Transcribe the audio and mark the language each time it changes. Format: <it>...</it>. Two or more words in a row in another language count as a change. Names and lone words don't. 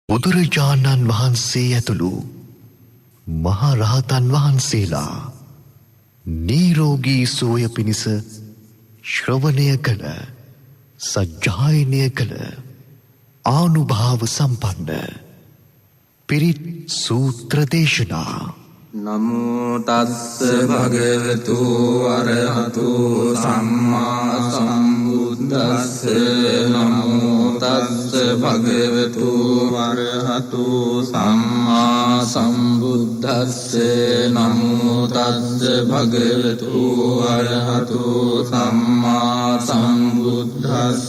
<si>බුදුරජාණන් වහන්සේ ඇතුළු මහා රහතන් වහන්සේලා නිරෝගී සුවය පිණිස ශ්‍රවණය කළ සජ්ජායනය කළ ආනුභාව සම්පන්න පිරිත් සූත්‍ර දේශනා</si> <pi>නමෝ තස්ස භගවතු අරහතු සම්මා සම්බුද්දස්ස නමෝ තස්ස භගවතු අරහතු සම්මා සම්බුද්දස්ස නමෝ තස්ස භගවතු අරහතු සම්මා සම්බුද්දස්ස</pi>